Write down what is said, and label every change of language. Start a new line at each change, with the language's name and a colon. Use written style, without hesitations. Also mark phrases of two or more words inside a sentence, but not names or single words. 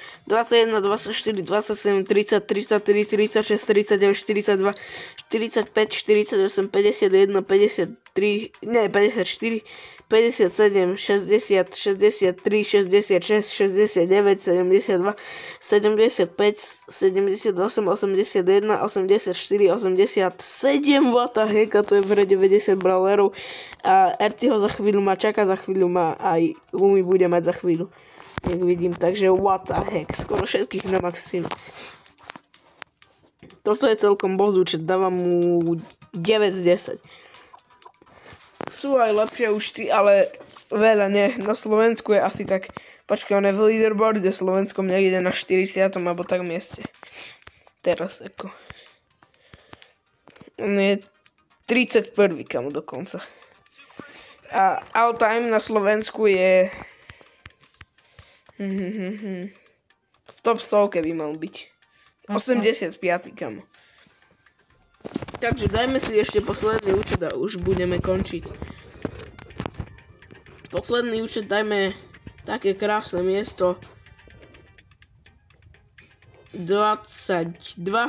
Slovak: 21, 24, 27, 30, 33, 36, 39, 42, 45, 48, 51, 53, nie, 54, 57, 60, 63, 66, 69, 72, 75, 78, 81, 84, 87,
English: what the heck,
Slovak: a to je v hre 90 brawlerov. A RT ho za chvíľu má, čaká za chvíľu má, aj Lumi bude mať za chvíľu. Jak vidím, takže
English: what the heck,
Slovak: skoro všetkých na maxim. Toto je celkom boss účet, dávam mu 9 z 10. Sú aj lepšie účty, ale veľa nie. Na Slovensku je asi tak, počkaj, on je v leaderboarde slovenskom niekde na 40. alebo tak mieste. Teraz ako. On je 31. kamo dokonca. A
English: all time
Slovak: na Slovensku je v top 100 by mal byť. 85. kamo. Takže dajme si ešte posledný účet a už budeme končiť. Posledný účet dajme také krásne miesto 22.